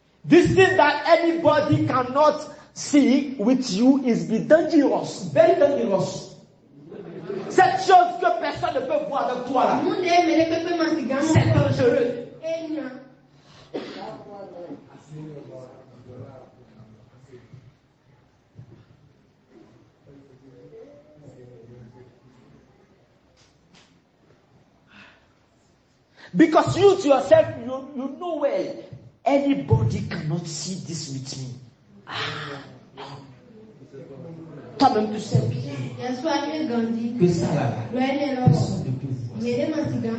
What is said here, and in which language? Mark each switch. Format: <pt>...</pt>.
<en>This thing that anybody cannot see with you is be dangerous, very dangerous.</en> <fr>Cette chose que personne ne peut voir avec toi là, c'est dangereux.</fr> <en>Because you to yourself, you know well. Anybody cannot see this with me.</en> <fr>Non. Toi-même tu sais bien que ça là, personne ne peut voir ça.</fr>